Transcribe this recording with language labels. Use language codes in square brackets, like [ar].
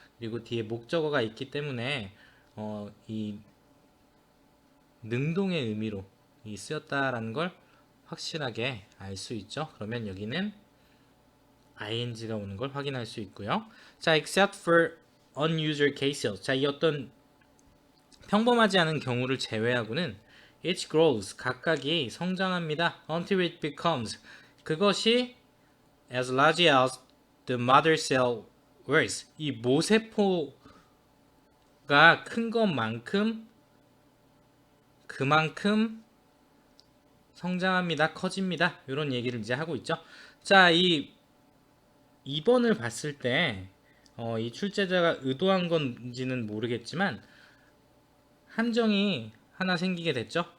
[ko] 그리고 뒤에 목적어가 있기 때문에 이 능동의 의미로 이 쓰였다라는 걸 확실하게 알 수 있죠. 그러면 여기는 ing가 오는 걸 확인할 수 있고요. [en] 자, except for unusual cases. [ko] 자, 이 어떤 평범하지 않은 경우를 제외하고는 [en] each grows, [ko] 각각이 성장합니다. [en] until it becomes, [ko] 그것이 [en] as large as the mother cell was. [ko] 이 모세포가 큰 것만큼 그만큼 성장합니다. 커집니다. 이런 얘기를 이제 하고 있죠. 자, 이 2번을 봤을 때 이 출제자가 의도한 건지는 모르겠지만 함정이 하나 생기게 됐죠.